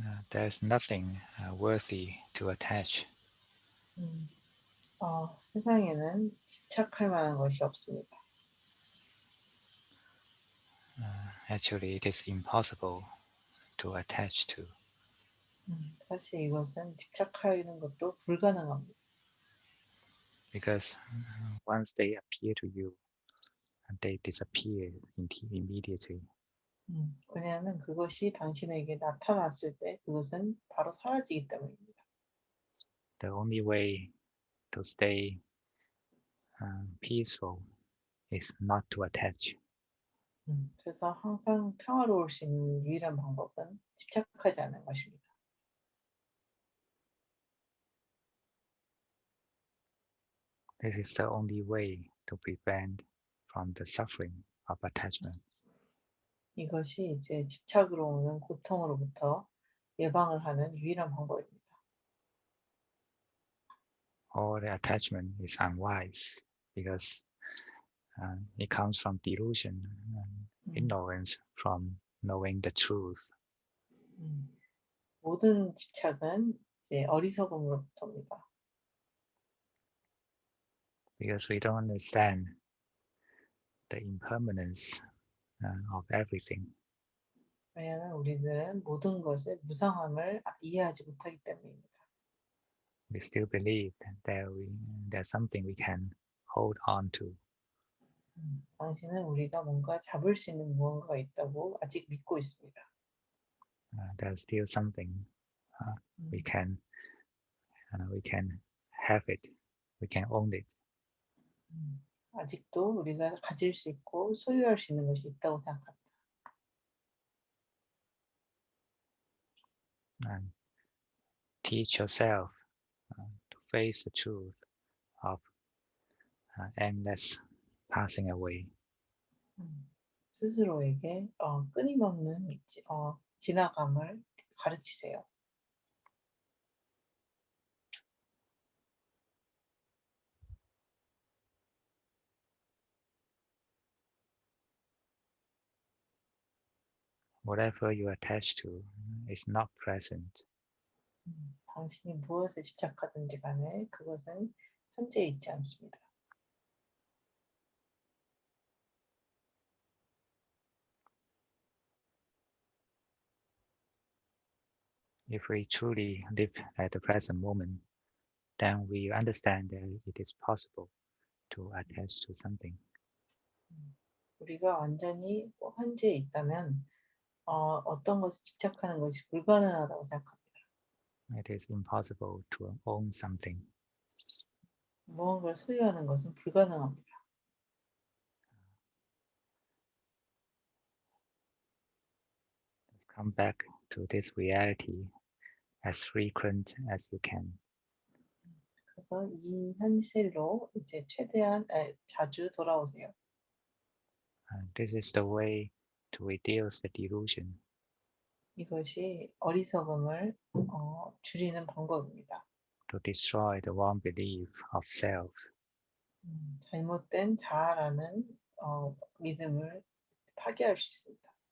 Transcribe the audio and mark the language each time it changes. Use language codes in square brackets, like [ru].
[en] There's nothing worthy to attach. [ko] 세상에는 집착할 만한 것이 없습니다. [en] Actually, it is impossible to attach to. [ko] 사실 이것은 집착하는 것도 불가능합니다. [en] Because once they appear to you, they disappear immediately. [ko] 왜냐하면 그것이 당신에게 나타났을 때 그것은 바로 사라지기 때문입니다. [en] The only way to stay peaceful is not to attach. [ko] 그래서 항상 평화로울 수 있는 유일한 방법은 집착하지 않는 것입니다. [en] This is the only way to prevent from the suffering of attachment. [ko] 이것이 이제 집착으로 오는 고통으로부터 예방을 하는 유일한 방법입니다. [en] All the attachment is unwise because it comes from delusion and ignorance from knowing the truth. [ko] 모든 집착은 이제 어리석음으로부터입니다. [en] Because we don't understand the impermanence of everything. [ko] 왜냐하면 우리들은 모든 것의 무상함을 이해하지 못하기 때문입니다. [en] We still believe that there's something we can hold on to. [ko] 당신은 우리가 뭔가 잡을 수 있는 무언가가 있다고 아직 믿고 있습니다. [en] There's still something we can have it, we can own it. [ko] 아직도 우리가 가질 수 있고 소유할 수 있는 것이 있다고 생각합니다. [en] And teach yourself to face the truth of endless passing away. [ko] 스스로에게 끊임없는 지나감을 가르치세요. [en] Whatever you attach to is not present. [ko] 당신이 무엇에 집착하든지 간에 그것은 현재에 있지 않습니다. [en] If we truly live at the present moment, then we understand that it is possible to attach to something. [ko] 우리가 완전히 현재에 있다면 어떤 것에 집착하는 것이 불가능하다고 생각합니다. [en] It is impossible to own something. [ko] 무언가를 소유하는 것은 불가능합니다. [en] Let's come back to this reality as frequent as you can. [ko] 그래서 이 현실로 이제 최대한 자주 돌아오세요. [en] This is the way to reduce the delusion. [ko] 이것이 어리석음을 줄이는 방법입니다. [en] To destroy the wrong belief of self. [ko] 잘못된 자아라는 믿음을 파괴할 수 있습니다.